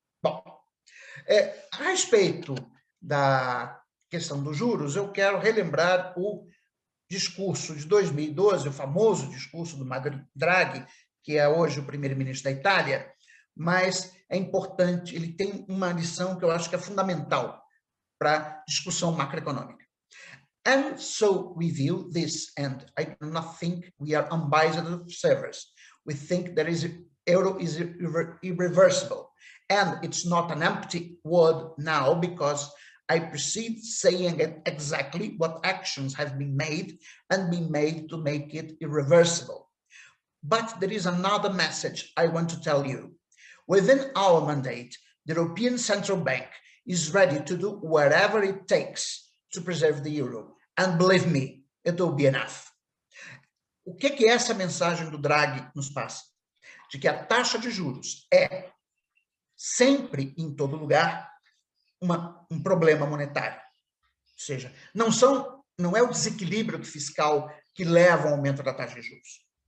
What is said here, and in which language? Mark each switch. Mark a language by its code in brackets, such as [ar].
[pt] Bom, a respeito da questão dos juros, eu quero relembrar o discurso de 2012, o famoso discurso do Mario Draghi, que é hoje o primeiro-ministro da Itália, mas é importante, ele tem uma lição que eu acho que é fundamental para a discussão macroeconômica. [en] And so we view this, and I do not think we are unbiased observers. We think that euro is irreversible, and it's not an empty word now because I proceed saying exactly what actions have been made and been made to make it irreversible. But there is another message I want to tell you. Within our mandate, the European Central Bank is ready to do whatever it takes to preserve the euro. And believe me, it will be enough. [pt] O que essa mensagem do Draghi nos passa? De que a taxa de juros é sempre, em todo lugar, um problema monetário. Ou seja, não é o desequilíbrio fiscal que leva ao aumento da taxa de juros.